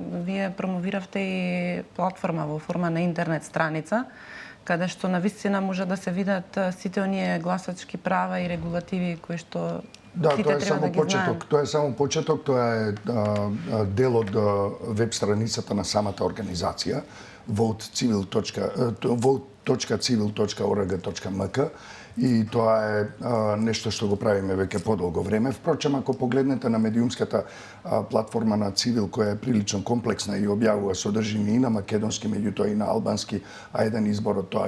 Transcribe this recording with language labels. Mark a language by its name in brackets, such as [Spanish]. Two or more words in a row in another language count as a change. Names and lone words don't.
[Macedonian] Вие промовиравте и платформа во форма на интернет страница, каде што навистина може да се видат сите оние гласачки права и регулативи кои што сите треба да ги знаеме. Тоа е само почеток, тоа е дел од веб страницата на самата организација vote.civil.org.mk и тоа е нешто што го правиме веќе подолго време. Впрочем, ако погледнете на медиумската платформа на Цивил, која е прилично комплексна и објавува содржини и на македонски, меѓутоа и на албански, а еден избор од тоа